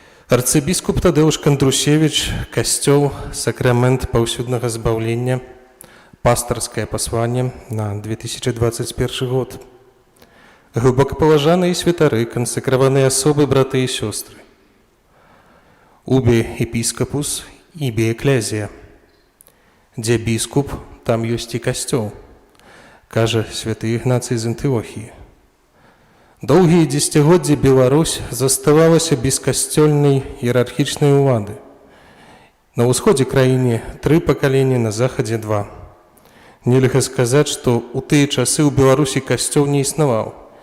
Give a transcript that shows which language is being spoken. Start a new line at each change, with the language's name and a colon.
Belarusian: Арцыбіскуп Тадеуш Кандрусевіч, касцёл, сакрамент паўсюднага збаўлення, пастырскае пасланне на 2021 год. Глыбокапаважаныя святары, кансакраваныя асобы, браты і сёстры.
Latin: Убе епіскапус, ібе эклезія.
Belarusian: Дзе біскуп, там ёсць і касцёл, кажа святы Ігнацый з Антыохіі. Доўгія дзесяцігоддзі Беларусь заставалася без касцёльнай іерархічнай улады. На ўсходзе краіне 3 пакалення, на захадзе 2. Нельга сказаць, што ў тыя часы ў Беларусі касцёл не існаваў.